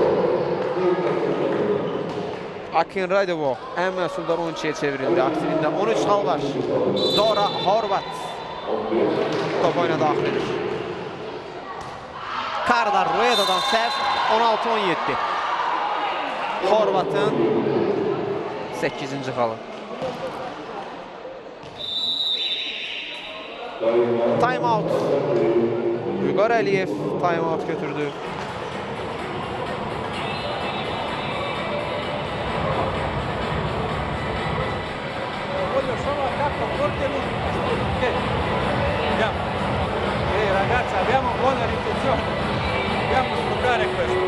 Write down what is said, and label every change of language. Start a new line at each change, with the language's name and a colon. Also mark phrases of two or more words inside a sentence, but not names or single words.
Azerbaijani: Akinradova ən məhsuldar oyuncuya çevrildi. Aktivində 13 xal var. Dora Horvat top oyuna daxil edir. Carla Rueda'dan səhv 16-17. Horvatın 8-ci xalı.
English: Time out.
Azerbaijani: Vüqar Əliyev
English: time out
Azerbaijani: götürdü.
Italian: Ragazzi, abbiamo buona ricezione, dobbiamo sfruttare questo.